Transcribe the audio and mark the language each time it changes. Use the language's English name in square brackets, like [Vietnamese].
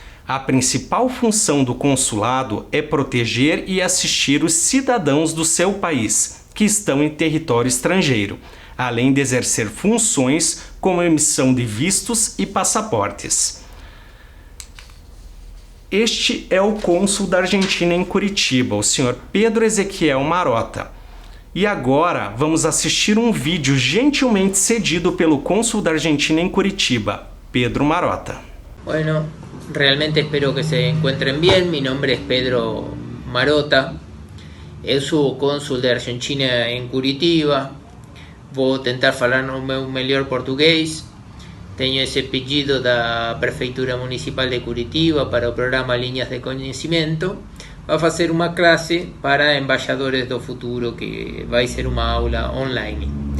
[Portuguese] A principal função do consulado é proteger e assistir os cidadãos do seu país que estão em território estrangeiro, além de exercer funções como emissão de vistos e passaportes. Este é o cônsul da Argentina em Curitiba, o senhor Pedro Ezequiel Marota. E agora vamos assistir um vídeo gentilmente cedido pelo cônsul da Argentina em Curitiba, Pedro Marota. [Spanish] Bueno, realmente espero que se encuentren bien. Mi nombre es Pedro Marota. [Portuguese] Eu sou o cônsul da Argentina em Curitiba. Vou tentar falar no meu melhor português. Tenho esse pedido da Prefeitura Municipal de Curitiba para o programa Linhas de Conhecimento. Vai fazer uma classe para embaixadores do futuro, que vai ser uma aula online.